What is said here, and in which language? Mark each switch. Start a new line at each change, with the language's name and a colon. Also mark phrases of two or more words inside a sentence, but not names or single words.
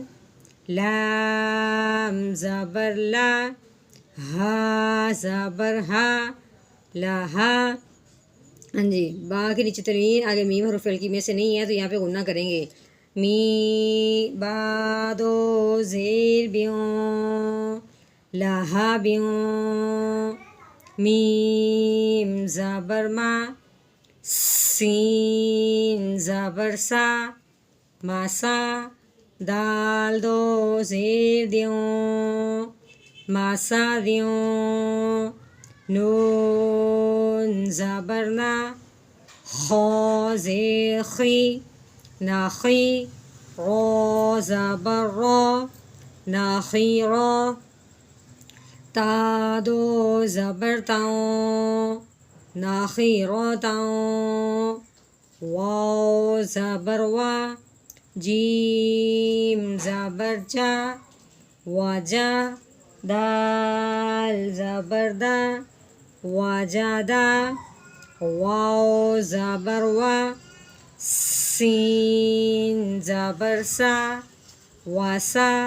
Urdu: لام زبر لا ہا زبر ہا لہا ہاں جی با کے نیچے تنوین آگے میم حروف ہلکی میں سے نہیں ہے تو یہاں پہ غنہ کریں گے می با دو زیر بیوں لہا بیوں میم زبر ما سین زبر سا ماسا دال دو زیر دیوں ماسا دیوں نون زبر نا خو زیر خی ناخی رو زبر رو ناخی رو تا دو زبر تاؤں ناخی رو تاؤں واو زبر وا جیم زبر جا وجا دال زبر دا وجدا واو زبر وا سین زبر سا وسا